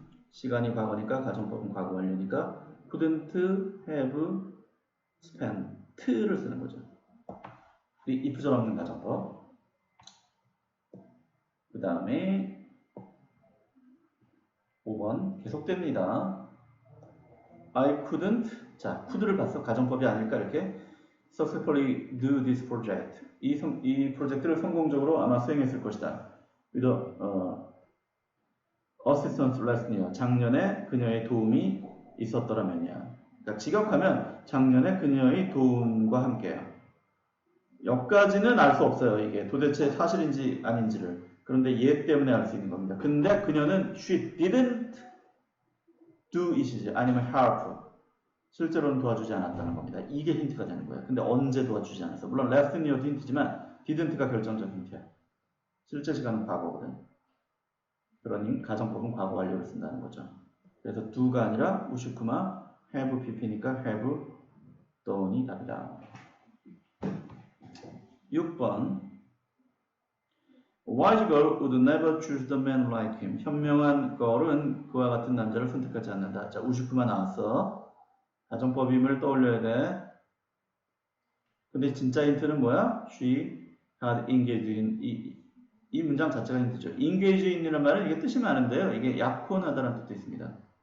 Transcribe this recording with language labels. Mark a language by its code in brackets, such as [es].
[ko] 시간이 과거니까 가정법은 과거 완료니까 [en] couldn't have spent [ko] 를 쓰는 거죠. if절 없는 가정법. 그 다음에 5번 계속됩니다. [en] I couldn't. [ko] 자, could를 봤어. 가정법이 아닐까 이렇게 [en] successfully do this project. [ko] 이 프로젝트를 성공적으로 아마 수행했을 것이다. [en] with assistance last year. [ko] 작년에 그녀의 도움이 있었더라면이야. 그러니까 직역하면 작년에 그녀의 도움과 함께요. 여기까지는 알 수 없어요. 이게 도대체 사실인지 아닌지를. 그런데 얘 때문에 알 수 있는 겁니다. 근데 그녀는 [en] she didn't do it [ko] 이지 아니면 help. 실제로는 도와주지 않았다는 겁니다. 이게 힌트가 되는 거예요. 근데 언제 도와주지 않았어? 물론 [en] last year [ko] 도 힌트지만 didn't가 결정적 힌트야. 실제 시간은 과거거든. 그러니 가정법은 과거 완료를 쓴다는 거죠. 그래서 do가 아니라 우슈쿠마 have pp니까 have done이 답이다. [en] 6번 Wise girl would never choose the man like him. [ko] 현명한 걸은 그와 같은 남자를 선택하지 않는다. 자, 우슈쿠마 나왔어. 가정법임을 떠올려야 돼. 근데 진짜 힌트는 뭐야? [en] She had engaged in. [ko] 이 문장 자체가 힌트죠. engage in이라는 말은 이게 뜻이 많은데요. 이게 약혼하다라는 뜻도 있습니다.